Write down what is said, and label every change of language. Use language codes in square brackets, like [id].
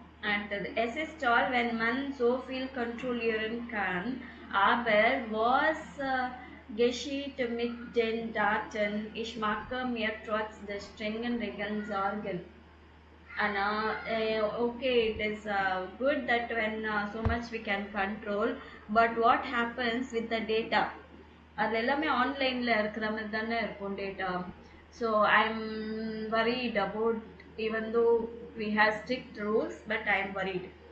[ta] அடுத்தது, [de] es ist toll, wenn man so viel kontrollieren kann, aber was geschieht mit den Daten? Ich mache mir trotz der strengen Regeln Sorgen. [en] Anna, okay, it is good that when so much we can control, but what happens with the data? [ta] அது எல்லாமே ஆன்லைன்ல இருக்கிற மாதிரி தானே இருக்கும் data. [en] So I am worried about, even though we have strict rules, but I am worried.